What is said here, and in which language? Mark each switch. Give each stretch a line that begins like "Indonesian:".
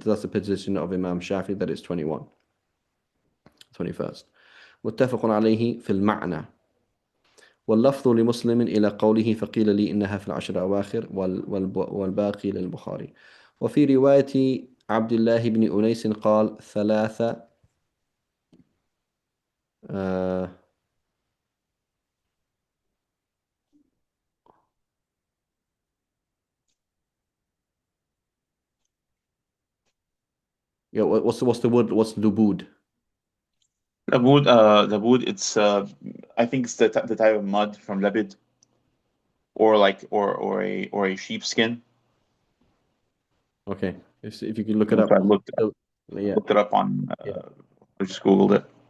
English: That's the position of Imam Shafi, that is 21st.
Arabic: متفق عليه في المعنى. واللفظ لمسلم إلى قوله فقيل لي إنها في العشر الأواخر والباقي للبخاري. وفي رواية عبد الله بن أنيس قال ثلاثة
English: yeah, what's the word? What's lubud? Labud, it's I think it's the type of mud from Labid, or like or a sheepskin. Okay. If you can look it So I up. So, yeah. looked it up on Yeah. I just Googled it.